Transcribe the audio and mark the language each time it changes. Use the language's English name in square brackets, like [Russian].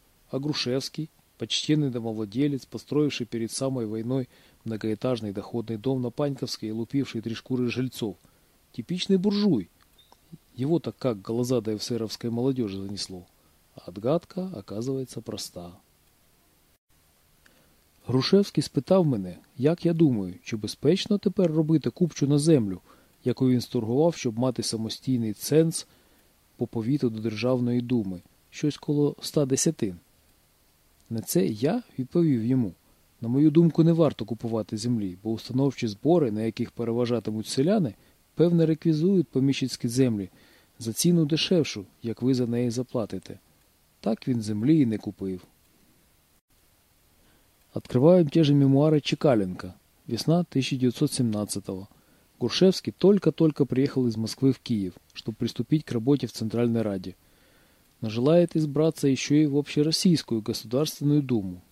[Russian] А Грушевский, почтенный домовладелец, построивший перед самой войной многоэтажный доходный дом на Паньковской и лупивший три шкуры жильцов, типичный буржуй. Его-то как глаза до эсеровской молодежи занесло. А отгадка оказывается проста. [Ukrainian] Грушевський спитав мене, як я думаю, чи безпечно тепер робити купчу на землю, яку він сторгував, щоб мати самостійний ценз по повіту до Державної Думи, щось коло 110. На це я відповів йому, на мою думку, не варто купувати землі, бо установчі збори, на яких переважатимуть селяни, певно реквізують поміщицькі землі за ціну дешевшу, як ви за неї заплатите. Так він землі і не купив. [Russian] Открываем те же мемуары Чекалинка. Весна 1917-го. Грушевский только-только приехал из Москвы в Киев, чтобы приступить к работе в Центральной Раде. Но желает избраться еще и в Общероссийскую Государственную Думу.